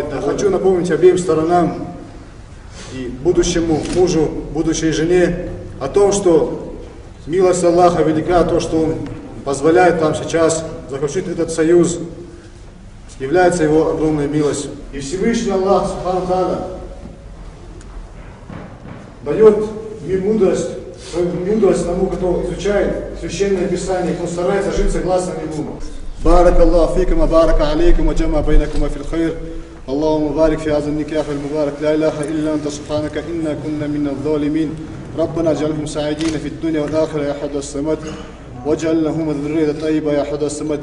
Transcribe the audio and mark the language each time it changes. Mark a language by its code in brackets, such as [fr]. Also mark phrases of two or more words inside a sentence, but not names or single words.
[ru] Я хочу напомнить обеим сторонам, и будущему мужу, будущей жене, о том, что милость Аллаха велика, то, что Он позволяет нам сейчас заключить этот союз, является Его огромной милостью. И Всевышний Аллах [ar] سبحانه تعالى [ru] дает мудрость тому, кто изучает Священное Писание, кто старается жить согласно Ему. [ar] بارك الله فيكم وبارك عليكم وجمع بينكم في الخير. اللهم بارك في هذا النكاح المبارك. لا إله إلا أنت سبحانك إنا كنا من الظالمين. ربنا اجعلهم سعيدين في الدنيا والآخرة يا أحد الصمد، واجعل لهم الذرية الطيبة يا أحد الصمد.